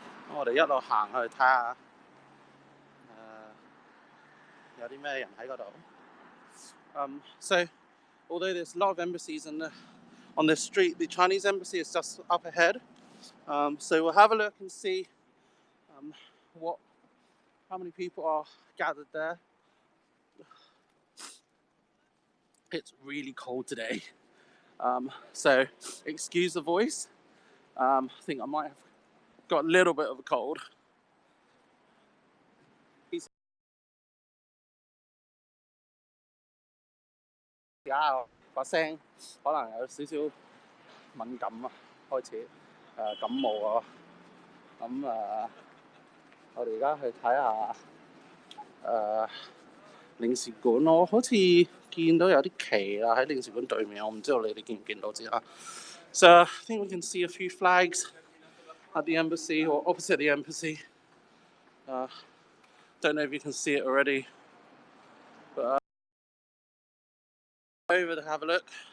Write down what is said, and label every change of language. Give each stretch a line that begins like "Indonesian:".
Cantonese: 我哋一路行去睇下有啲咩人喺嗰度。
English: So although there's a lot of embassies on the street, the Chinese embassy is just up ahead. So we'll have a look and see how many people are gathered there. It's really cold today, so excuse the voice. I think I might have got a little bit of a cold.
Cantonese: 而家把聲可能有少少敏感啊，開始感冒啊。我哋而家去睇下領事館咯，好似見到有啲旗啊喺領事館對面，我唔知道你哋見唔見到先啊。
English: So I think we can see a few flags at the embassy or opposite the embassy. Don't know if you can see it already, but over to have a look.